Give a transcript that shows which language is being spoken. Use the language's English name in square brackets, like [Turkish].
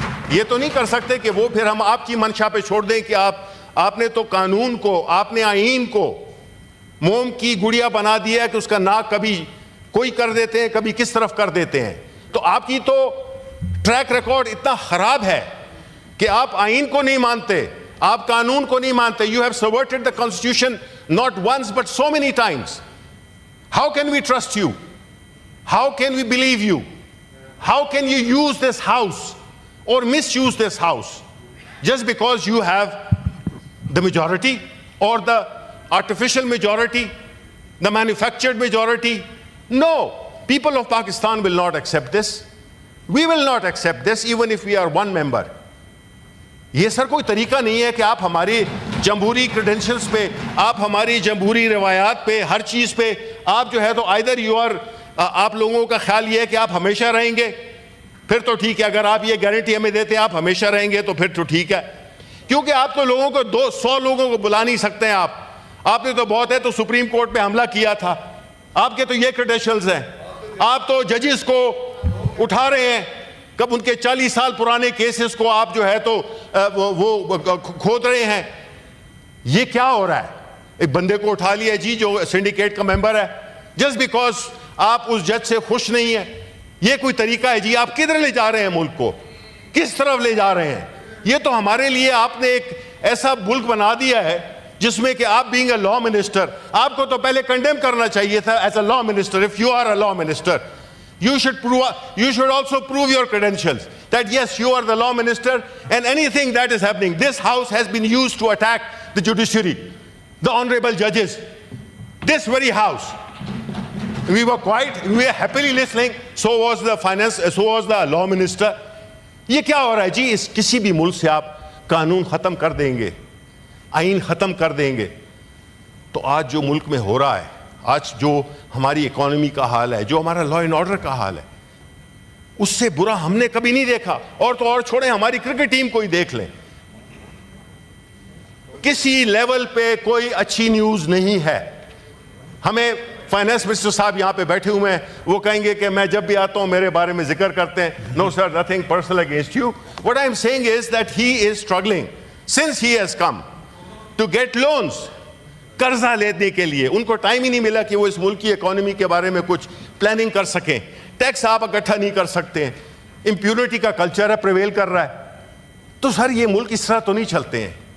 [Urdu] یہ تو نہیں کر سکتے کہ وہ پھر ہم آپ کی منشا پہ چھوڑ دیں کہ آپ نے تو قانون کو، آپ نے آئین کو موم کی گڑیا بنا دیا ہے کہ اس کا ناک کبھی کوئی کر دیتے ہیں، کبھی کس طرف کر دیتے ہیں. تو آپ کی تو ٹریک ریکارڈ اتنا خراب ہے کہ آپ آئین کو نہیں مانتے، آپ قانون کو نہیں مانتے. [English] You have subverted the constitution not once but so many times. How can we trust you? How can we believe you? How can you use this house or misuse this house just because you have the majority or the artificial majority, the manufactured majority? No, people of Pakistan will not accept this. We will not accept this even if we are one member. [Urdu] یہ سر کوئی طریقہ نہیں ہے کہ آپ ہماری جمہوری کریڈنشلز پہ، آپ ہماری جمہوری روایات پہ، ہر چیز پہ آپ جو ہے تو [English] either you are [Urdu] آپ لوگوں کا خیال یہ ہے کہ آپ ہمیشہ رہیں گے، پھر تو ٹھیک ہے. اگر آپ یہ گارنٹی ہمیں دیتے ہیں آپ ہمیشہ رہیں گے تو پھر تو ٹھیک ہے، کیونکہ آپ تو لوگوں کو 200 لوگوں کو بلا نہیں سکتے ہیں. آپ نے تو بہت ہے تو سپریم کورٹ پہ حملہ کیا تھا، آپ کے تو یہ کریڈنشلز ہیں. آپ تو ججز کو اٹھا رہے ہیں، کب ان کے 40 سال پرانے کیسز کو آپ جو ہے تو وہ کھود رہے ہیں. یہ کیا ہو رہا ہے؟ ایک بندے کو اٹھا لیا جی جو سنڈیکیٹ کا ممبر ہے، [English] just because [Urdu] آپ اس جج سے خوش نہیں ہیں. یہ کوئی طریقہ ہے جی؟ آپ کدھر لے جا رہے ہیں ملک کو؟ کس طرف لے جا رہے ہیں؟ یہ تو ہمارے لیے آپ نے ایک ایسا ملک بنا دیا ہے جس میں کہ آپ [English] being a law minister, [Urdu] آپ کو تو پہلے کنڈیم کرنا چاہیے تھا [English] As a law minister. If you are a law minister, you should also prove your credentials that yes, you are the law minister, and anything that is happening, this house has been used to attack the judiciary, the honorable judges, this very house. We were quiet, we were happily listening. So was the finance, so was the law minister. [Urdu] یہ کیا ہو رہا ہے جی؟ اس کسی بھی ملک سے آپ قانون ختم کر دیں گے، آئین ختم کر دیں گے، تو آج جو ملک میں ہو رہا ہے، آج جو ہماری اکانومی کا حال ہے، جو ہمارا لا اینڈ آرڈر کا حال ہے، اس سے برا ہم نے کبھی نہیں دیکھا. اور تو اور چھوڑیں، ہماری کرکٹ ٹیم کو ہی دیکھ لیں، کسی لیول پہ کوئی اچھی نیوز نہیں ہے. ہمیں فائنانس منسٹر صاحب یہاں پہ بیٹھے ہوئے ہیں، وہ کہیں گے کہ میں جب بھی آتا ہوں میرے بارے میں ذکر کرتے ہیں. [English] No sir, nothing personal against you. What I am saying is that he is struggling since he has come to get loans. [Urdu] قرضہ لینے کے لیے ان کو ٹائم ہی نہیں ملا کہ وہ اس ملک کی اکانومی کے بارے میں کچھ پلاننگ کر سکیں. ٹیکس آپ اکٹھا نہیں کر سکتے ہیں، امپیونٹی کا کلچر ہے، پریویل کر رہا ہے. تو سر یہ ملک اس طرح تو نہیں چلتے ہیں.